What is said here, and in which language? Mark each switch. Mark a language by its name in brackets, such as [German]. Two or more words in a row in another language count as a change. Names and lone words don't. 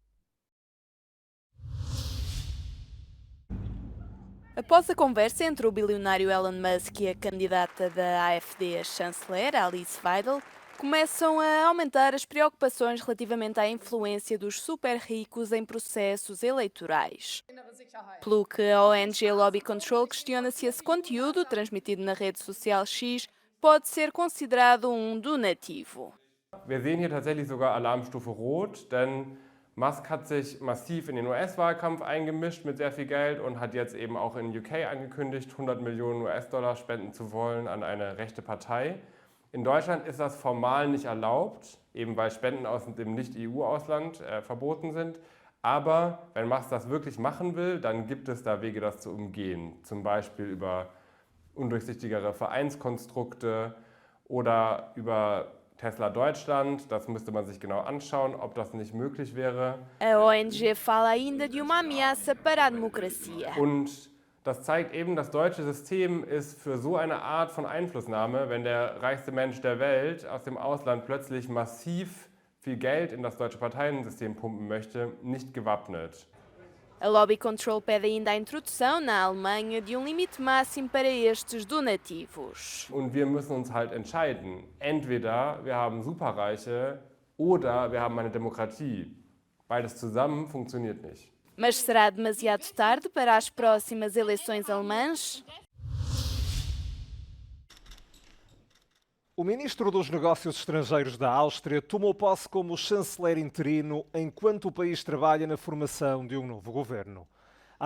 [Portuguese] Após a conversa entre o bilionário Elon Musk e a candidata da AfD a chanceler, Alice Weidel, começam a aumentar as preocupações relativamente à influência dos super ricos em processos eleitorais. Pelo que a ONG Lobby Control questiona se esse conteúdo, transmitido na rede social X, pode ser considerado um donativo. [German] Wir sehen hier tatsächlich sogar Alarmstufe Rot, denn Musk hat sich massiv in den US-Wahlkampf eingemischt mit sehr viel Geld und hat jetzt eben auch in UK angekündigt, 100 Millionen US-Dollar spenden zu wollen an eine rechte Partei. In Deutschland ist das formal nicht erlaubt, eben weil Spenden aus dem Nicht-EU-Ausland verboten sind. Aber wenn Musk das wirklich machen will, dann gibt es da Wege, das zu umgehen. Zum Beispiel über undurchsichtigere Vereinskonstrukte oder über Tesla Deutschland. Das müsste man sich genau anschauen, ob das nicht möglich wäre. [Portuguese] A ONG fala ainda de uma ameaça para a democracia. [German] Und das zeigt eben, das deutsche System ist für so eine Art von Einflussnahme, wenn der reichste Mensch der Welt aus dem Ausland plötzlich massiv viel Geld in das deutsche Parteiensystem pumpen möchte, nicht gewappnet. [Portuguese] A Lobby Control pede ainda a introdução na Alemanha de limite máximo para estes donativos. [German] Und wir müssen uns halt entscheiden. Entweder wir haben Superreiche oder wir haben eine Demokratie. Beides zusammen funktioniert nicht. [Portuguese] Mas será demasiado tarde para as próximas eleições alemãs? O ministro dos Negócios Estrangeiros da Áustria tomou posse como chanceler interino enquanto o país trabalha na formação de um novo governo.